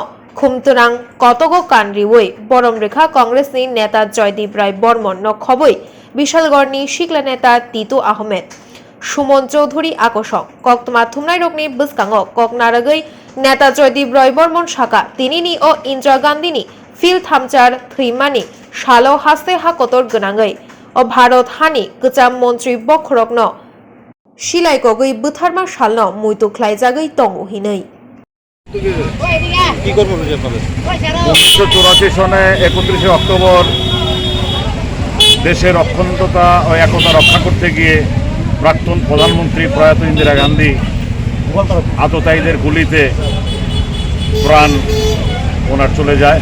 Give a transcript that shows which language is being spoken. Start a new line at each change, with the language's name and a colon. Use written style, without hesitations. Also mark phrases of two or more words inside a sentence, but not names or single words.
Kok Borok: खुमतरां कतगो कानरिवै बरम रेखा कांग्रेसनि नेता जयदीप राय बर्मन न खबै बिशालगड़नि सिख्ला नेता टिटु आहमेद सुमन चौधुरी आकर्षक कक्तमा थुमनाय रकनि बसकांगो ककनारगै नेता जयदीप राय बर्मन शाखा तिनिनि ओ इन्दिरा गान्धीनि फिल थामचार थैमानि सालो हास्ते हाकतर गोनाङै ओ भारत हानि गोजाम मन्त्री बखरकनो सिलाइकगै बुथारमा सालनो मुइतु ख्लायजागै दंगहिनै
Bangla: কি কর্মসূচি আপনাদের? 1984 সনে 31 অক্টোবর দেশের অখণ্ডতা ও একতা রক্ষা করতে গিয়ে প্রাক্তন প্রধানমন্ত্রী প্রয়াত ইন্দিরা গান্ধী আততায়ীদের গুলিতে প্রাণ ওনার চলে যায়।